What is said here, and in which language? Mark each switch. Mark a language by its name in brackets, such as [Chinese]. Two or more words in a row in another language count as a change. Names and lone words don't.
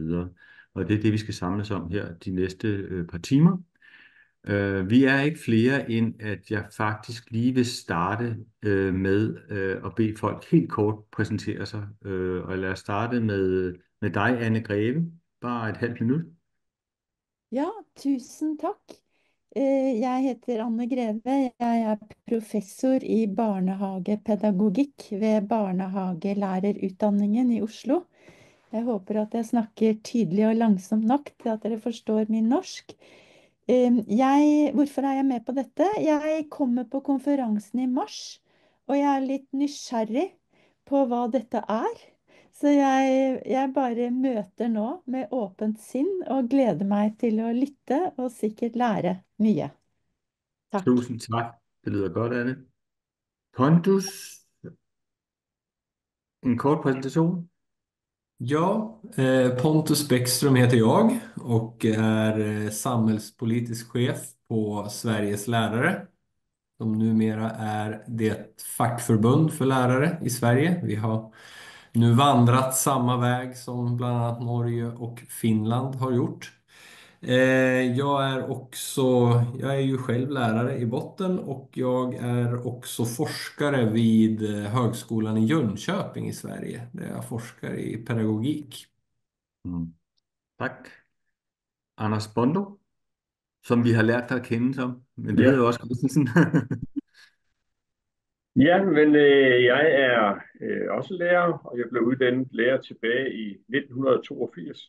[Danish] Og det er det, vi skal samles om her de næste par timer. Vi er ikke flere, end at jeg faktisk lige vil starte med at bede folk helt kort præsentere sig. Og lad os starte med dig, Anne Greve. Bare et halvt minut. [Norwegian] Ja, tusen takk. Jeg heter Anne Greve. Jeg er professor i barnehagepedagogikk ved barnehagelærerutdanningen i Oslo. Jeg håper at jeg snakker tydelig og langsomt nok til at dere forstår min norsk. Hvorfor er jeg med på dette? Jeg kommer på konferansen i mars, og jeg er litt nysgjerrig på hva dette er. Så jeg bare møter nå med åpent sinn og gleder meg til å lytte og sikkert lære mye. Takk. [Danish] Tusind tak. Det lyder godt, Anne. Pondus, en kort præsentation. [Swedish] Ja, Pontus Bäckström heter jag och är samhällspolitisk chef på Sveriges lärare, som numera är det fackförbund för lärare i Sverige. Vi har nu vandrat samma väg som bland annat Norge och Finland har gjort. Jag är ju själv lärare i botten och jag är också forskare vid Högskolan i Jönköping i Sverige, där jag forskar i pedagogik. [Danish] Tak. Anders Bondo, som vi har lært dig at kende som, men det hedder jo også Christensen. Ja, men jeg er også lærer, og jeg blev uddannet lærer tilbage i 1982.